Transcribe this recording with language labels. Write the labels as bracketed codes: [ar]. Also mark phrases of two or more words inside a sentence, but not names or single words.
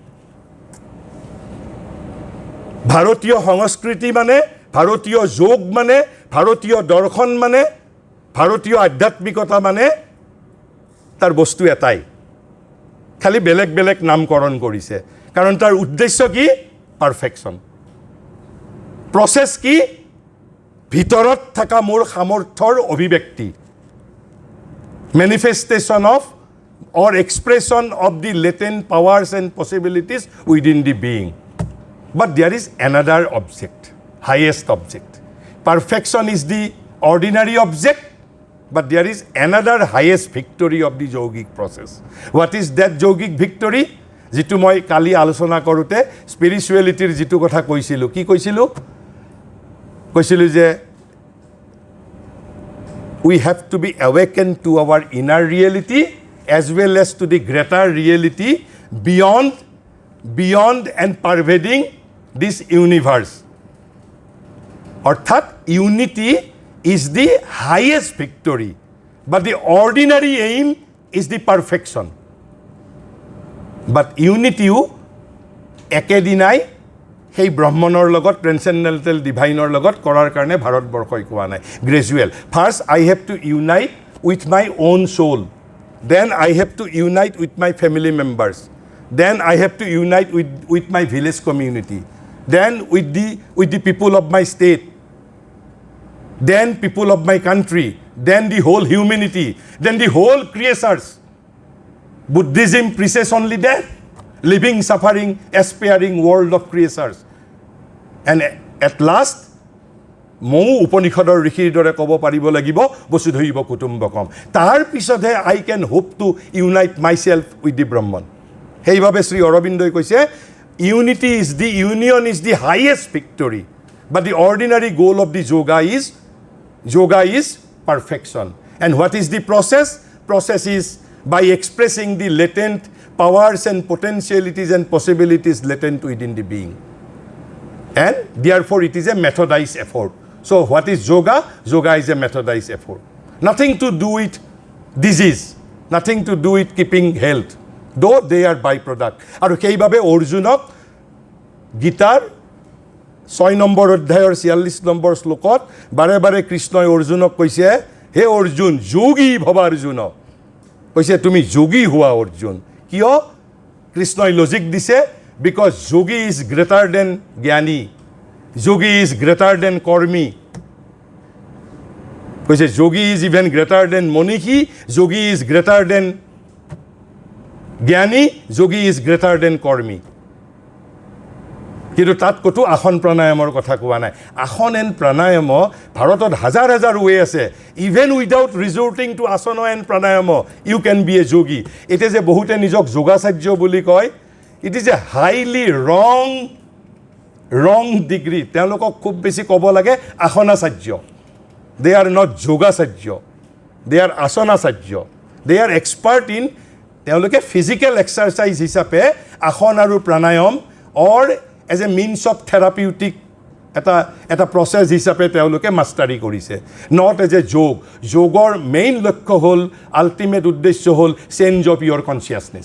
[as] ভাৰতীয় সংস্কৃতি মানে, ভাৰতীয় যোগ মানে, ভাৰতীয় দৰ্শন মানে, ভাৰতীয় আধ্যাত্মিকতা মানে তাৰ বস্তু এটাই, খালি বেলেগ বেলেগ নামকৰণ কৰিছে। কাৰণ তাৰ উদ্দেশ্য কি? পাৰফেকশ্যন। প্ৰচেছ কি? ভিতৰত থকা মোৰ সামৰ্থ্যৰ অভিব্যক্তি, [en] manifestation of or expression of the latent powers and possibilities within the being. But there is another object, highest object. Perfection is the ordinary object, but there is another highest victory of the yogic process. What is that yogic victory? [as] যিটো মই কালি আলোচনা কৰোঁতে স্পিৰিচুৱেলিটিৰ যিটো কথা কৈছিলোঁ, কি কৈছিলোঁ? কৈছিলোঁ যে [en] we have to be awakened to our inner reality as well as to the greater reality beyond and pervading this universe. Arthat, unity is the highest victory, but the ordinary aim is the perfection. But unity [as] ekedinai সেই ব্ৰহ্মণৰ লগত [en] transcendental divineৰ [as] লগত কৰাৰ কাৰণে ভাৰতবৰ্ষই কোৱা নাই, গ্ৰেজুৱেল। [en] First I have to unite with my own soul, then I have to unite with my family members, then I have to unite with my village community, then with the people of my state, then people of my country, then the whole humanity, then the whole creatures. Buddhism preaches only that, living, suffering, aspiring world of creatures. And at last [as] মৌ উপনিষদৰ ঋষিৰ দৰে ক'ব পাৰিব লাগিব [sa] বসুধৈৱ কুটুম্বকম। [as] তাৰ পিছতহে [en] I can hope to unite my self with the Brahman. [as] সেইবাবে শ্ৰী অৰবিন্দই কৈছে [en] Unity is the union is the highest victory, but the ordinary goal of the yoga is perfection. And what is the process? Process is by expressing the latent powers and potentialities and possibilities latent within the being, and therefore it is a methodized effort. So what is yoga? Yoga is a methodized effort. Nothing to do with disease, nothing to do with keeping health, though they are byproduct. [as] আৰু সেইবাবে অৰ্জুনক গীতাৰ 6 নম্বৰ অধ্যায়ৰ 46 নম্বৰ শ্লোকত বাৰে বাৰে কৃষ্ণই অৰ্জুনক কৈছে, হে অৰ্জুন [sa] যোগী ভৱা [as] অৰ্জুন, কৈছে তুমি যোগী হোৱা অৰ্জুন। কিয়? কৃষ্ণই লজিক দিছে, [en] because yogi is greater than জ্ঞানী, yogi is greater than কৰ্মী। কৈছে yogi is even greater than মনীষী, yogi is greater than জ্ঞানী, yogi is greater than কৰ্মী। [as] কিন্তু তাত ক'তো আসন প্ৰাণায়ামৰ কথা কোৱা নাই। আসন এণ্ড প্ৰাণায়াম ভাৰতত হাজাৰ হাজাৰ ৱে আছে। [en] Even without resorting to asana and pranayama you can be a yogi. [as] এতিয়া যে বহুতে নিজক যোগাচাৰ্য বুলি কয়, [en] it is a highly wrong degree. [as] তেওঁলোকক খুব বেছি ক'ব লাগে আসনাচাৰ্য। [en] They are not [as] যোগাচাৰ্য, [en] they are [as] আসনাচাৰ্য। [en] They are expert in, [as] তেওঁলোকে [en] physical exercise [as] হিচাপে আসন আৰু প্ৰাণায়াম [en] or as a means of therapeutic [as] এটা প্ৰচেছ হিচাপে তেওঁলোকে মাষ্টাৰী কৰিছে, [en] not as a [as] যোগ। যোগৰ মেইন লক্ষ্য হ'ল, আল্টিমেট উদ্দেশ্য হ'ল [en] change of your consciousness.